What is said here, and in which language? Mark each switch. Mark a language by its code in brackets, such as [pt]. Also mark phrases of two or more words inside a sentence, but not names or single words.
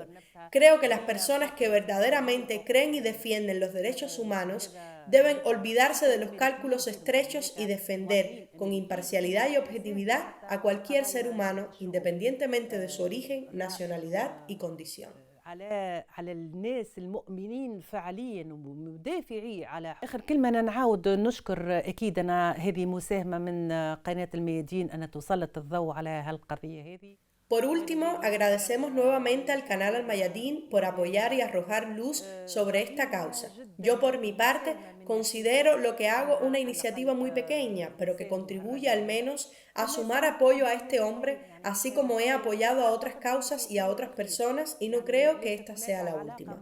[es] Creo que las personas que verdaderamente creen y defienden los derechos humanos deben olvidarse de los cálculos estrechos y defender con imparcialidad y objetividad a cualquier ser humano, independientemente de su origen, nacionalidad y condición. [ar] على الناس المؤمنين فعليا ومدافعي على اخر كلمه. انا نعاود نشكر اكيد انا هذه مساهمه من قناه الميادين ان تسلط الضوء على هالقضيه هذه. [es] Por último, agradecemos nuevamente al canal Al Mayadin por apoyar y arrojar luz sobre esta causa. Yo por mi parte considero lo que hago una iniciativa muy pequeña, pero que contribuye al menos a sumar apoyo a este hombre, así como he apoyado a otras causas y a otras personas y no creo que esta sea la última.